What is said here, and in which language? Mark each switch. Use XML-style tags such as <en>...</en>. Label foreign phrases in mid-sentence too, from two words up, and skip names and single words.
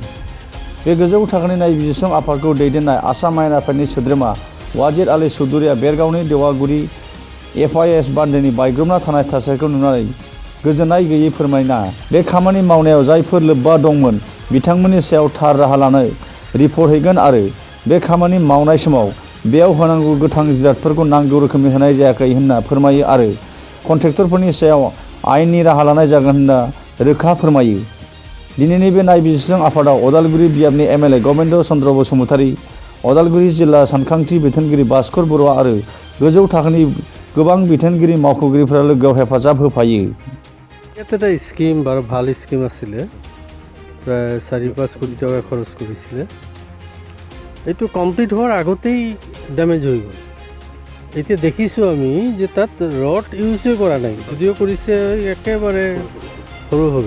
<brx>बे गोजौ थाखोनि नायबिजिरसं आफादखौ दैदेननाय आसाम आयेन आफादनि सोद्रोमा वाजिद आली चौधुरीया बेरगावनि देवागुरि FIS बान्दोनि बायग्रबना थानाय थासारिखौ नुनानै गोजोननाय गैयै फोरमायना बे खामानि मावनायाव जायफोर लोब्बा दंमोन बिथांमोननि सायाव थार राहा लानो रिपर्ट हैगोन आरो बे खामानि मावनाय समाव बेयाव होनांगौ गोथां जिरादफोरखौ नांगौ रोखोमनि होनाय जायाखै होनना फोरमायो आरो कन्ट्रेक्टरफोरनि सायाव आयेननि राहा लानाय जागोन होनना रोखा फोरमायो। दिनैनि बे नायबिजिरसं आफादाव उदालगुरि बियाबनि MLA गबिन्द चन्द्र बसुमतारी, उदालगुरि जिल्ला सानखांथि बिथोनगिरि भास्कर बरुवा आरो गोजौ थाखोनि गोबां बिथोनगिरि मावख'गिरिफोरा लोगोआव हेफाजाब होफायो।</brx> <as>ইয়াত এটা স্কিম বৰ ভাল স্কিম আছিলে, প্ৰায় 4-5 কোটি টকা খৰচ কৰিছিলে। এইটো কমপ্লিট হোৱাৰ আগতেই ডেমেজ হৈ গ'ল। এতিয়া দেখিছোঁ আমি যে তাত ৰড ইউজে কৰা নাই, যদিও কৰিছে একেবাৰে সৰু সৰু।</as>